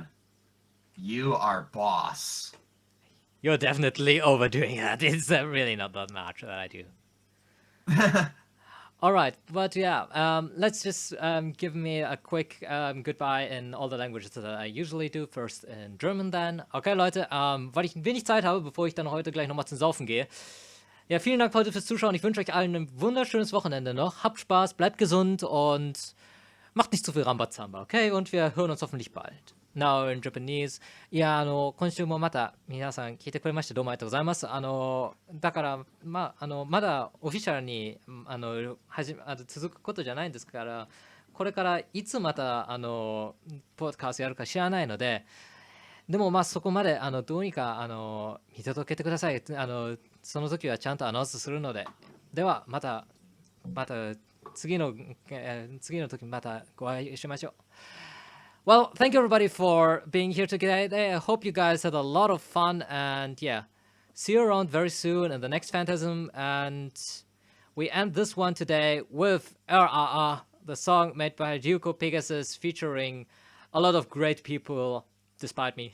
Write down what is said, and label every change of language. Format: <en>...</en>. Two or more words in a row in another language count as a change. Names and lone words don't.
<en>You are boss. You're definitely overdoing that. It's really not that much that I do. All right, but yeah, let's just give me a quick goodbye in all the languages that I usually do. First in German then.</en> <de>Okay, Leute, weil ich wenig Zeit habe, bevor ich dann heute gleich nochmal zum Saufen gehe. Ja, vielen Dank heute fürs Zuschauen. Ich wünsche euch allen ein wunderschönes Wochenende noch. Habt Spaß, bleibt gesund und macht nicht zu viel Rambazamba, okay? Und wir hören uns hoffentlich bald.</de> <en>Now in Japanese.</en> <ja>いや、今週もまた皆さん聞いてくれましてどうもありがとうございます。だから、まだオフィシャルに続くことじゃないんですから、これからいつまたポッドキャストやるか知らないので、でもそこまでどうにか見届けてください。その時はちゃんとアナウンスするので、ではまた次の時またご会いしましょう。</ja> <en>Well, thank you everybody for being here today. I hope you guys had a lot of fun, and yeah, see you around very soon in the next Phantasm. And we end this one today with RRR, the song made by Ryuko Pegasus, featuring a lot of great people, despite me.</en>